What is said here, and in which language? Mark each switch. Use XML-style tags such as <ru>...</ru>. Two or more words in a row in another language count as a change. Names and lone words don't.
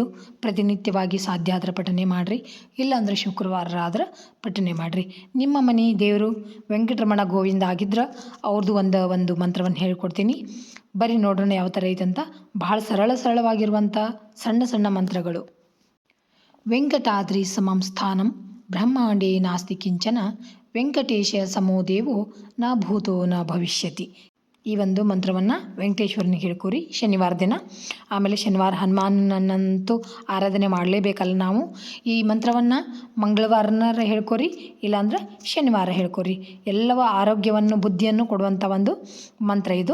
<kn>ಪ್ರತಿನಿತ್ಯವಾಗಿ ಸಾಧ್ಯ ಆದ್ರೆ ಪಠನೆ ಮಾಡಿರಿ, ಇಲ್ಲಾಂದ್ರೆ ಶುಕ್ರವಾರ ಆದ್ರೆ ಪಠನೆ ಮಾಡಿರಿ. ನಿಮ್ಮ ಮನೆ ದೇವರು ವೆಂಕಟರಮಣ ಗೋವಿಂದ ಆಗಿದ್ರೆ ಅವ್ರದ್ದು ಒಂದು ಮಂತ್ರವನ್ನು ಹೇಳ್ಕೊಡ್ತೀನಿ. ಬರೀ ನೋಡೋಣ ಯಾವ ಥರ ಐತಂತ. ಭಾಳ ಸರಳವಾಗಿರುವಂಥ ಸಣ್ಣ ಸಣ್ಣ ಮಂತ್ರಗಳು.</kn> <sa>ವೆಂಕಟಾದ್ರಿ ಸಮಂ ಸ್ಥಾನಂ ಬ್ರಹ್ಮಾಂಡೇ ನಾಸ್ತಿ ಕಿಂಚನ ವೆಂಕಟೇಶ ಸಮೋ ದೇವೋ ನ ಭೂತೋ ನ ಭವಿಷ್ಯತಿ.</sa> <kn>ಈ ಒಂದು ಮಂತ್ರವನ್ನು ವೆಂಕಟೇಶ್ವರನಿಗೆ ಹೇಳ್ಕೊರಿ ಶನಿವಾರ ದಿನ. ಆಮೇಲೆ ಶನಿವಾರ ಹನುಮಾನನಂತೂ ಆರಾಧನೆ ಮಾಡಲೇಬೇಕಲ್ಲ ನಾವು. ಈ ಮಂತ್ರವನ್ನು ಮಂಗಳವಾರನಾರ ಹೇಳ್ಕೊರಿ, ಇಲ್ಲಾಂದ್ರೆ ಶನಿವಾರ ಹೇಳ್ಕೊರಿ. ಎಲ್ಲವ ಆರೋಗ್ಯವನ್ನು ಬುದ್ಧಿಯನ್ನು ಕೊಡುವಂಥ ಒಂದು ಮಂತ್ರ ಇದು.</kn>